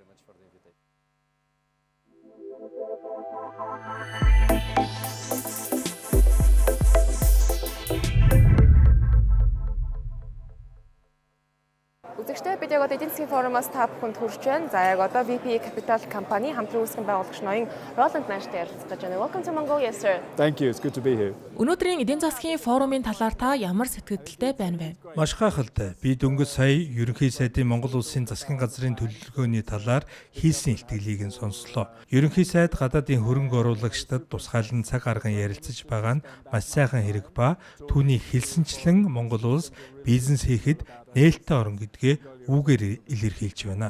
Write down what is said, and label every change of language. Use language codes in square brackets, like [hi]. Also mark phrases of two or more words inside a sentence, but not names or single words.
[mn] Үзэгчдээ бид яг одоо эдийн засгийн форумаас та бүхэнд хүрч байна. За яг одоо VP Capital компани хамтран үүсгэн байгуулагч ноён Roland Nash-тэй ярилцах гэж байна. [en] Welcome to Mongolia, sir. Thank you. It's good to be here. [mn] Өнөөдрийн эдийн засгийн форумын талаар та ямар сэтгэлдтэй байна вэ? Маш гайхалтай. Би дөнгөж сая ерөнхий сайдын Монгол улсын засгийн газрын төлөвлөгөөний талаар хийсэн илтгэлийг нь сонслоо. Ерөнхий сайд гадаадын хөрөнгө оруулагчдад тусгайлан цаг арган ярилцаж байгаа нь маш сайхан хэрэг ба түүний хэлсэнчлэн Монгол улс бизнес хийхэд нээлттэй орн гэдгээ үүгээр илэрхийлж байна.